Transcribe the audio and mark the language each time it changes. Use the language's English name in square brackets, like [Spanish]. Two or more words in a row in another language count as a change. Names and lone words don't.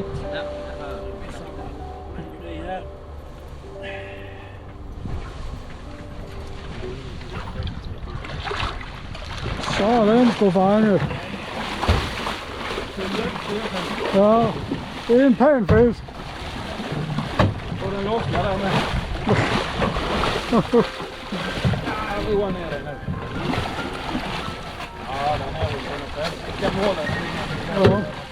[Danish] Ja, jeg har det her. Så er den sgu fanget. Ja, det er en pæn fisk. [Swedish] Får den lossna där med. Ja, roa ner den nu. Ja, den är väl på något sätt. Kan måla den. Ja.